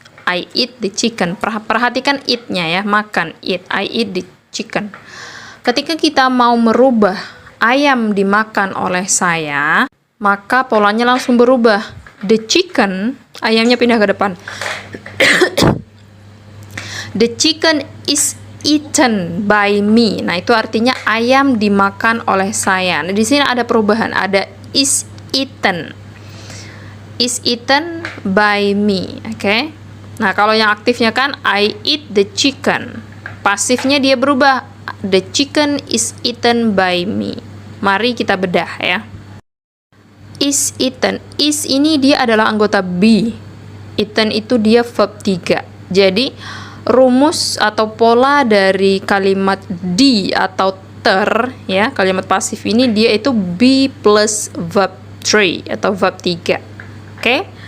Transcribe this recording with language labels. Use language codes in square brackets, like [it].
[en] I eat the chicken, [id] perhatikan eat-nya ya, makan, [en] eat, I eat the chicken. [id] Ketika kita mau merubah ayam dimakan oleh saya, maka polanya langsung berubah. [en] The chicken, [id] ayamnya pindah ke depan. [en] The chicken is eaten by me. [id] Nah, itu artinya ayam dimakan oleh saya. Nah, di sini ada perubahan, ada [en] is eaten. Is eaten by me. Oke. [id] Nah, kalau yang aktifnya kan [en] I eat the chicken. [id] Pasifnya dia berubah. [en] The chicken is eaten by me. [id] Mari kita bedah ya. Is eaten. Is ini dia adalah anggota be. Eaten itu dia verb 3. Jadi rumus atau pola dari kalimat di atau ter ya, kalimat pasif ini dia itu be plus verb 3 atau verb 3. Oke?